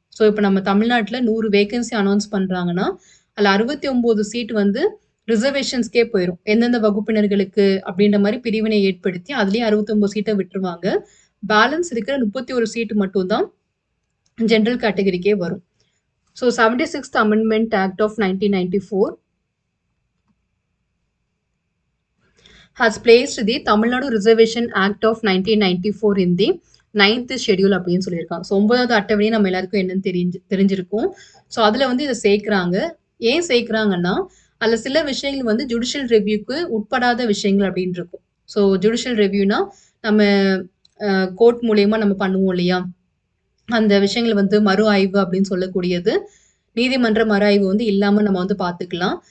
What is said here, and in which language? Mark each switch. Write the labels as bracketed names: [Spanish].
[Tamil] So இப்போ நம்ம தமிழ்நாட்டில் 100 வேகன்சி அனௌன்ஸ் பண்றாங்கன்னா அதில் 69 சீட் வந்து ரிசர்வேஷன்ஸ்க்கே போயிடும். எந்தெந்த வகுப்பினர்களுக்கு அப்படின்ற மாதிரி பிரிவினை ஏற்படுத்தி அதுலேயே 69 சீட்டை விட்டுருவாங்க. பேலன்ஸ் இருக்கிற 31 சீட்டு மட்டும் தான் ஜென்ரல் கேட்டகரிக்கே வரும். [English] so 76th amendment act of 1994 has placed the Tamil Nadu Reservation Act of 1994 in the 9th schedule [Tamil] அப்படின்னு சொல்லியிருக்காங்க. ஸோ 9வது அட்டவணை நம்ம எல்லாருக்கும் என்னன்னு தெரிஞ்சிருக்கும். ஸோ அதில் வந்து இதை சேர்க்குறாங்க. ஏன் சேர்க்குறாங்கன்னா அதில் சில விஷயங்கள் வந்து ஜுடிஷியல் ரிவ்யூக்கு உட்படாத விஷயங்கள் அப்படின்னு இருக்கும். ஸோ ஜுடிஷியல் ரிவ்யூனா நம்ம கோர்ட் மூலியமா நம்ம பண்ணுவோம் இல்லையா, அந்த விஷயங்கள் வந்து மறு ஆய்வு அப்படின்னு சொல்லக்கூடியது நீதிமன்ற மறு ஆய்வு வந்து இல்லாம நம்ம வந்து பார்த்துக்கலாம்.